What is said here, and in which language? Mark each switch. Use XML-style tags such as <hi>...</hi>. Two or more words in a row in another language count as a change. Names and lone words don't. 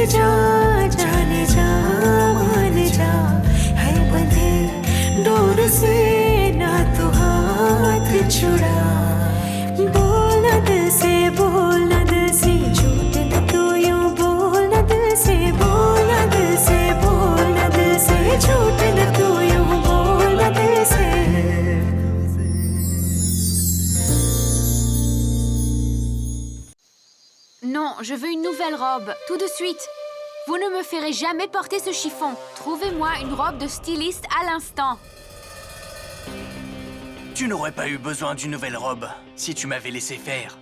<hi>जा जाने जा मान जा है बंधे डोर से ना तू हाथ छुड़ा बोल न दिल से बोल न दिल से झूठ न तू यूं बोल न दिल से बोल न दिल से बोल न दिल से झूठ न तू यूं बोल न दिल से</hi> <fr>Non, je veux une nouvelle robe, tout de suite. Vous ne me ferez jamais porter ce chiffon. Trouvez-moi une robe de styliste à l'instant. Tu n'aurais pas eu besoin d'une nouvelle robe si tu m'avais laissé faire.</fr>